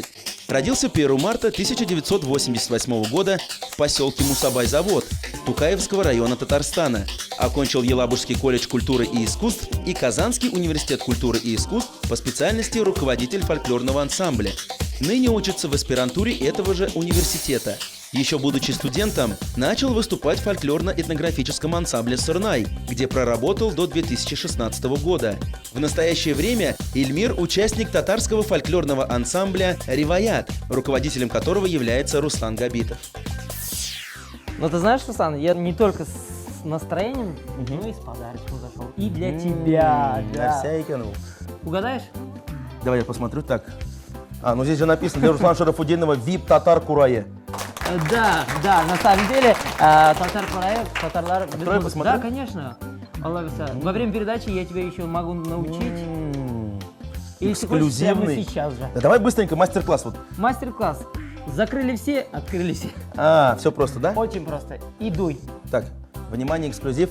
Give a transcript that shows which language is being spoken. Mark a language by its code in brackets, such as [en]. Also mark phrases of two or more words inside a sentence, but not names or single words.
[ru] Родился 1 марта 1988 года в поселке Мусабай-Завод Тукаевского района Татарстана. Окончил Елабужский колледж культуры и искусств и Казанский университет культуры и искусств по специальности руководитель фольклорного ансамбля. Ныне учится в аспирантуре этого же университета. Еще будучи студентом, начал выступать в фольклорно-этнографическом ансамбле «Сырнай», где проработал до 2016 года. В настоящее время Ильмир – участник татарского фольклорного ансамбля «Риваят», руководителем которого является Руслан Габитов. Но ты знаешь, Руслан, я не только с настроением, но и с подарочком зашел. И для тебя, да. Угадаешь? Давай я посмотрю так. Ну здесь же написано для Руслана Шарафудинова «ВИП Татар Курае». Да, на самом деле, [tt] татар Курае, татарлар... [ru] Открой, посмотри. Да, конечно. Во время передачи я тебя еще могу научить. Или ты хочешь прямо Эксклюзивный. сейчас же. Да, давай быстренько мастер-класс вот. Мастер-класс. Закрыли все, открыли все. Все просто, да? Очень просто. И дуй. Так, внимание, эксклюзив.